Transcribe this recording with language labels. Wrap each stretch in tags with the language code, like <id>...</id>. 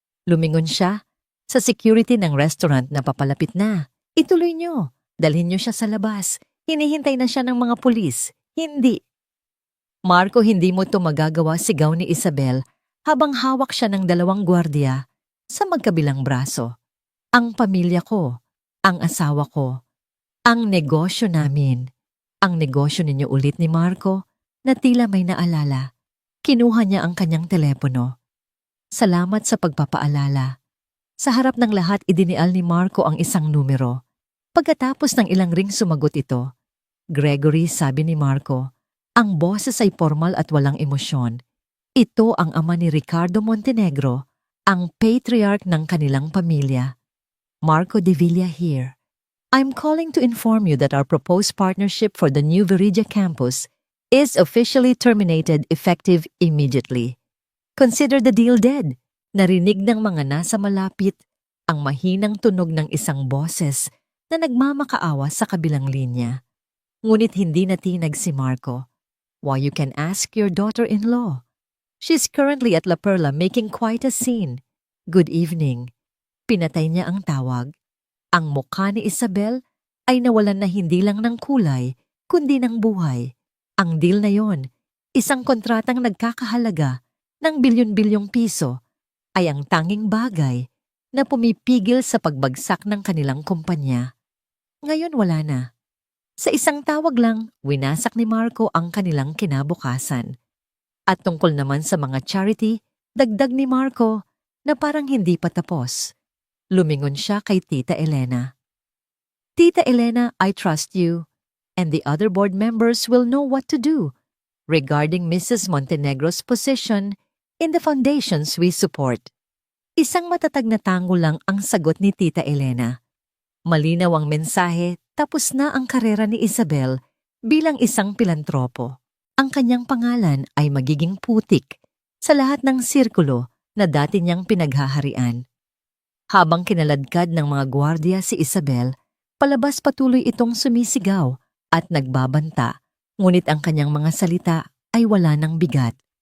<tl>Lumingon siya sa security ng restaurant na papalapit na. Ituloy niyo, dalhin niyo siya sa labas. Hinihintay na siya ng mga pulis. Hindi. Marco, hindi mo to magagawa, sigaw ni Isabel habang hawak siya ng 2 gwardiya sa magkabilang braso. Ang pamilya ko, ang asawa ko, ang negosyo namin. Ang negosyo ninyo ulit ni Marco na tila may naalala. Kinuha niya ang kanyang telepono. Salamat sa pagpapaalala. Sa harap ng lahat idinial ni Marco ang isang numero. Pagkatapos ng ilang ring sumagot ito. Gregory, sabi ni Marco, ang boses ay formal at walang emosyon. Ito ang ama ni Ricardo Montenegro, ang patriarch ng kanilang pamilya.</tl> <en>Marco de Villa here. I'm calling to inform you that our proposed partnership for the new Veridia campus is officially terminated effective immediately. Consider the deal dead.</en> <tl>Narinig ng mga nasa malapit ang mahinang tunog ng isang boses na nagmamakaawa sa kabilang linya. Ngunit hindi natinag si Marco.</tl> <en>Why, you can ask your daughter-in-law. She's currently at La Perla making quite a scene. Good evening. Pinatay niya ang tawag.</en> <tl>Ang mukha ni Isabel ay nawalan na hindi lang ng kulay, kundi ng buhay. Ang deal na yon, isang kontratang nagkakahalaga ng bilyon-bilyong piso, ay ang tanging bagay na pumipigil sa pagbagsak ng kanilang kumpanya. Ngayon wala na. Sa isang tawag lang, winasak ni Marco ang kanilang kinabukasan. At tungkol naman sa mga charity, dagdag ni Marco na parang hindi pa tapos. Lumingon siya kay Tita Elena.</tl> <en>Tita Elena, I trust you, and the other board members will know what to do regarding Mrs. Montenegro's position in the foundations we support.</en> <tl>Isang matatag na tango lang ang sagot ni Tita Elena. Malinaw ang mensahe, tapos na ang karera ni Isabel bilang isang pilantropo. Ang kanyang pangalan ay magiging putik sa lahat ng sirkulo na dati niyang pinaghaharian. Habang kinaladkad ng mga gwardiya si Isabel, palabas patuloy itong sumisigaw at nagbabanta, ngunit ang kanyang mga salita ay wala ng bigat.</tl>